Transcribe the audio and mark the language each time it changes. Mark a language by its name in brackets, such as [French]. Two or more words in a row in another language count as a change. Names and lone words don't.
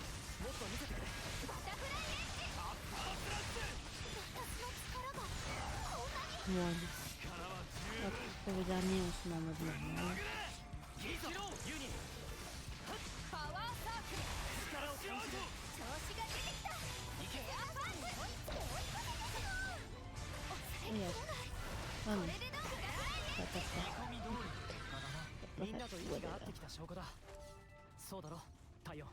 [French] Bon, hop, pour le dernier, on se met en mode normal. Et hop. Oh non. Ça passe pas. [Japanese] みんなと息が合ってきた証拠だ。そうだろ、太陽。